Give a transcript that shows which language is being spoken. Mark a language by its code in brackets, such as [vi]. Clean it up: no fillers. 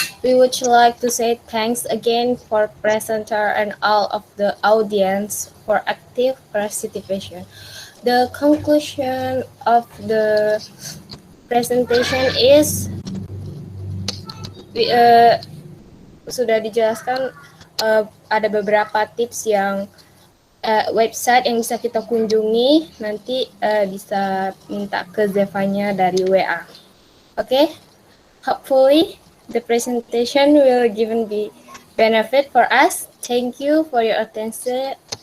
[en] We would like to say thanks again for presenter and all of the audience for active participation. The conclusion of the presentation is [id] sudah dijelaskan ada beberapa tips yang website yang bisa kita kunjungi, nanti bisa minta ke Zevanya dari WA. [en] Okay? Hopefully the presentation will given be benefit for us. Thank you for your attention.